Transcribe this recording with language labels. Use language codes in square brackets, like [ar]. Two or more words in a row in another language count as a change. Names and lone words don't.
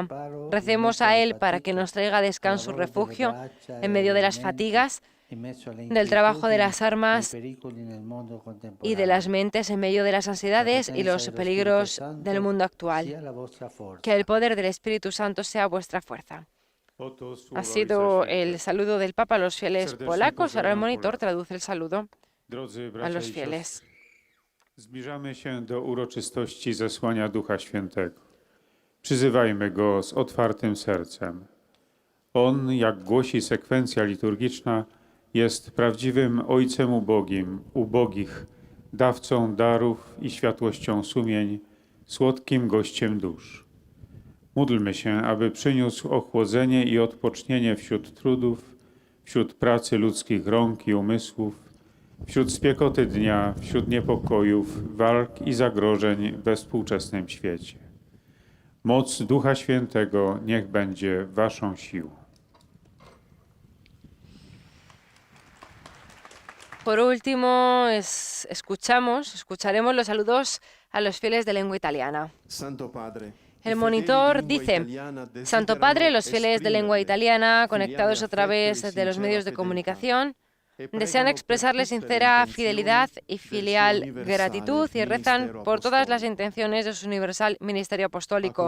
[es] Recemos a Él para que nos traiga descanso y refugio en medio de las fatigas, del trabajo de las armas y de las mentes en medio de las ansiedades y los peligros del mundo actual. Que el poder del Espíritu Santo sea vuestra fuerza. Ha sido el saludo del Papa a los fieles polacos. Ahora el monitor traduce el saludo a los fieles. [pl] Zbliżamy się do uroczystości zesłania Ducha Świętego. Przyzywajmy Go z otwartym sercem. On, jak głosi sekwencja liturgiczna, jest prawdziwym Ojcem ubogich, dawcą darów i światłością sumień, słodkim gościem dusz. Módlmy się, aby przyniósł ochłodzenie i odpocznienie wśród trudów, wśród pracy ludzkich rąk i umysłów, wśród spiekoty dnia, wśród niepokojów, walk i zagrożeń we współczesnym świecie. Moc Ducha Świętego niech będzie waszą siłą. [es] Por último, escucharemos los saludos a los fieles de lengua italiana. Santo Padre, El monitor dice: Santo Padre, los fieles de lengua italiana, conectados a través de los medios de comunicación, desean expresarle sincera fidelidad y filial gratitud y rezan por todas las intenciones de su universal ministerio apostólico.